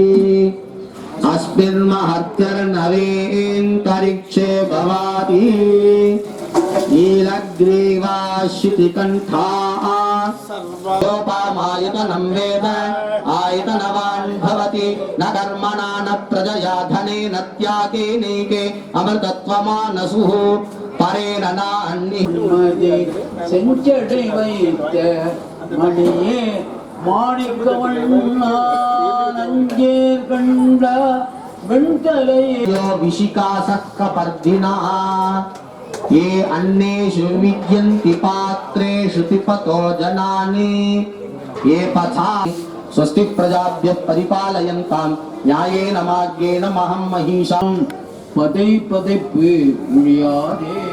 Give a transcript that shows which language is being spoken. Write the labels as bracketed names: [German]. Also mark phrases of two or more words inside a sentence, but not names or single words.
[Sanskrit] अस्मिन्महत्यर्नवेऽन्तरिक्षे भवाति नीलग्रीवाश्रुतिकण्ठाः सर्वोपमायतनं वेद आयतनवान् भवति न कर्मणा न प्रजया धनेन त्यागेनैके अमृतत्वमानसुः परेण नान्ये [Tamil] செஞ்சடை வைத்த மணியே மாணிக்கவண்ணா நஞ்சேர் கண்ட வெண்கலையோ [Sanskrit] विशिकासः कपर्दिनः ये अन्नेषु विद्यन्ति पात्रेषु पिपतो जनानि ये पथा स्वस्ति प्रजाभ्यः परिपालयन्तां न्यायेन मार्गेण महं महिषां पदै पदै मुळियादे